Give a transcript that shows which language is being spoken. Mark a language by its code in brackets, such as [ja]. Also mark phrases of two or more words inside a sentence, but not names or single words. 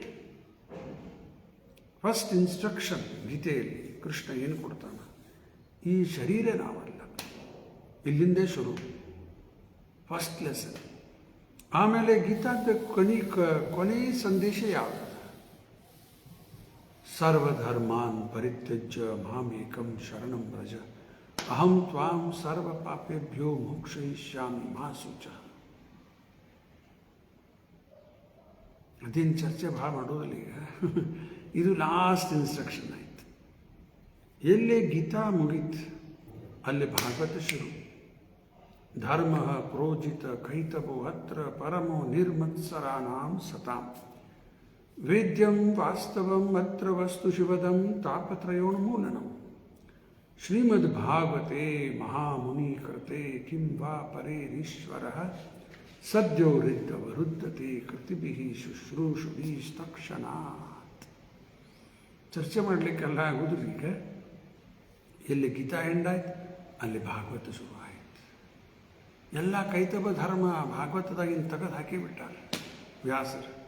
[en] first instruction [kn] ಗೀತೆಯಲ್ಲಿ ಕೃಷ್ಣ ಏನು ಕೊಡ್ತಾನೆ? ಈ ಶರೀರ ನಾವಲ್ಲ, ಇಲ್ಲಿಂದೇ ಶುರು. [en] first lesson [kn] ಆಮೇಲೆ ಗೀತಾದ ಕೊನೆ ಸಂದೇಶ ಯಾವುದು? [sa] ಸರ್ವಧರ್ಮಾನ್ ಪರಿತ್ಯಜ್ಯ ಮಾಮೇಕಂ ಶರಣಂ ವ್ರಜ ಅಹಂ ತ್ವಾಂ ಸರ್ವ ಪಾಪೇಭ್ಯೋ ಮೋಕ್ಷಯಿಷ್ಯಾಮಿ ಮಾ ಶುಚ. [kn] ಅದೇನು ಚರ್ಚೆ ಭಾಳ ಮಾಡೋದಿಲ್ಲ ಈಗ. ಇದು [en] last instruction [kn] ಆಯ್ತು. ಎಲ್ಲೇ ಗೀತಾ ಮುಗೀತು ಅಲ್ಲಿ ಭಾಗವತ ಶುರು. [sa] ಧರ್ಮ ಪ್ರೋಜಿತ ಕೈತವೋ ಅತ್ರ ಪರಮೋ ನಿರ್ಮತ್ಸರಾಣಾಂ ಸತಾಂ ವೇದ್ಯಂ ವಾಸ್ತವಂ ಅತ್ರ ವಸ್ತು ಶಿವದಂ ತಾಪತ್ರಯೋನ್ಮೂಲನಂ. ಶ್ರೀಮದ್ ಭಾಗವತೆ ಮಹಾಮುನಿ ಕೃತೆ ಕಿಂ ವಾ ಪರೇರೀಶ್ವರ ಸದ್ಯೋ ರಿದ್ಧವರುದ್ಧತೆ ಕೃತಿಭಿಃ ಶುಶ್ರೂಷುಭಿಸ್ತಕ್ಷಣಾತ್. [kn] ಚರ್ಚೆ ಮಾಡಲಿಕ್ಕೆಲ್ಲ ಆಗುದಿಲ್ಲ ಈಗ. ಎಲ್ಲಿ ಗೀತಾ ಎಂಡಾಯ್ತು ಅಲ್ಲಿ ಭಾಗವತ ಶುರು ಆಯ್ತು. ಎಲ್ಲ ಕೈತವ ಧರ್ಮ ಭಾಗವತದಾಗಿನ ತೆಗೆದು ಹಾಕಿಬಿಟ್ಟಾರೆ ವ್ಯಾಸರು.